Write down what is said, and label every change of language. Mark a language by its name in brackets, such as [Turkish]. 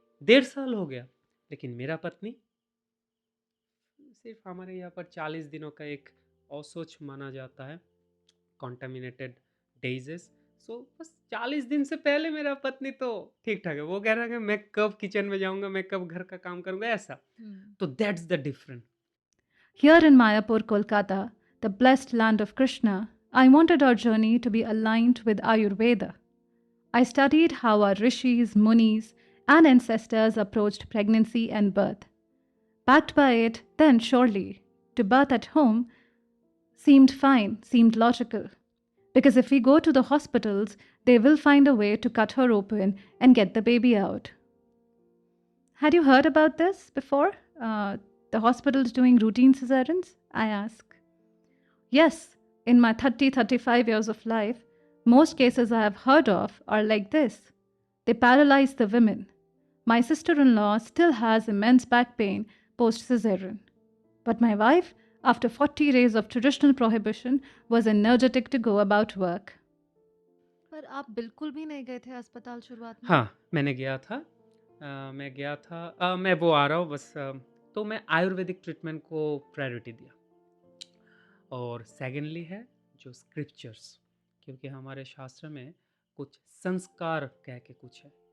[Hindi] 1.5 साल हो गया, लेकिन मेरा पत्नी सिर्फ हमारे यहाँ पर 40 दिनों का एक औसोच माना जाता है, [English] Contaminated days. [Hindi] सो बस 40 दिन से पहले मेरा पत्नी तो ठीक ठाक है, वो कह रहा है कि मैं कब किचन में जाऊंगा, मैं कब घर का काम करूंगा, ऐसा। [English] तो that's the difference. Here in Mayapur, Kolkata, the blessed land of Krishna, I wanted our journey to be aligned with Ayurveda. I studied how our rishis, munis, and ancestors approached pregnancy and birth. Backed by it, then surely, to birth at home seemed fine, seemed logical. Because if we go to the hospitals, they will find a way to cut her open and get the baby out. Had you heard about this before? The hospitals doing routine cesareans? I ask. Yes, in my 35 years of life, most cases I have heard of are like this. They paralyze the women. My sister-in-law still has immense back pain post-cesarean. But my wife, after 40 days of traditional prohibition, was energetic to go about work. [Hindi] पर आप बिल्कुल भी नहीं गए थे अस्पताल शुरुआत में? हाँ, मैंने गया था। मैं गया था, मैं वो आ रहा हूँ बस। तो मैं आयुर्वेदिक ट्रीटमेंट को प्रायोरिटी दिया। और सेकेंडली है जो स्क्रिप्चर्स, क्योंकि हमारे शास्त्र में कुछ संस्कार कह के कुछ है।